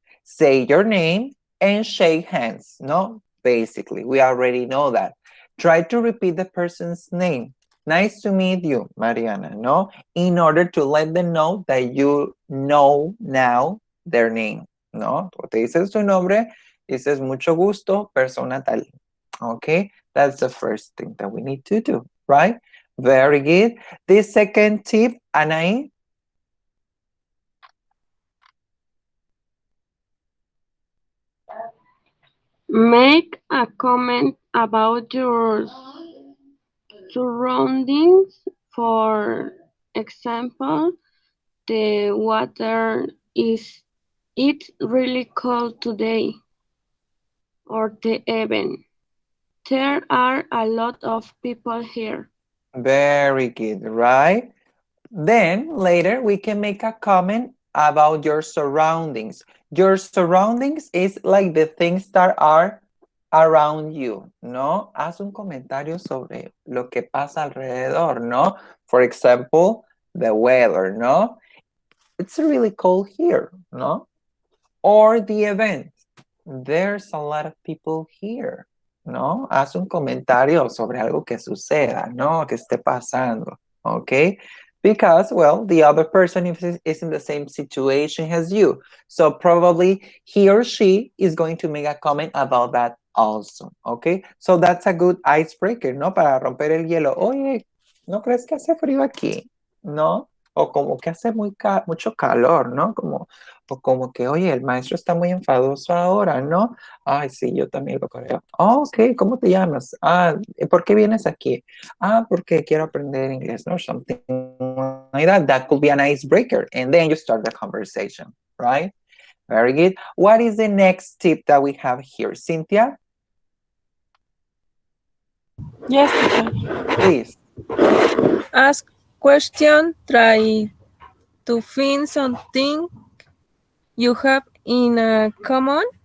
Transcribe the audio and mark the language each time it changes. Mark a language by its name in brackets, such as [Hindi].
[English] Say your name and shake hands, no? Basically, we already know that. Try to repeat the person's name. Nice to meet you, Mariana, no? In order to let them know that you know now their name, ¿no? [Spanish] Tú te dices su nombre, dices mucho gusto, persona tal. [English] Okay, that's the first thing that we need to do, right? Very good. The second tip, Anaí. Make a comment about your surroundings. For example, the water is it's really cold today. Or the event. There are a lot of people here. Very good, right? Then later we can make a comment about your surroundings. Your surroundings is like the things that are around you, ¿no? [Spanish] Haz un comentario sobre lo que pasa alrededor, ¿no? [English] For example, the weather, ¿no? It's really cold here, ¿no? Or the event. There's a lot of people here, ¿no? [Spanish] Haz un comentario sobre algo que suceda, ¿no? Que esté pasando, okay? [English] Because, well, the other person is in the same situation as you. So probably he or she is going to make a comment about that also, okay? So that's a good icebreaker, ¿no? [Spanish] Para romper el hielo. Oye, ¿no crees que hace frío aquí? ¿No? O como que hace mucho calor, ¿no? O como que, oye, el maestro está muy enfadoso ahora, ¿no? Ay, sí, yo también lo creo. Oh, ok, ¿cómo te llamas? Ah, ¿por qué vienes aquí? Ah, porque quiero aprender inglés, ¿no? [English] Something like that. That could be an icebreaker. And then you start the conversation, right? Very good. What is the next tip that we have here? Cynthia? Yes, teacher. Please. Ask question, try to find something you have in common.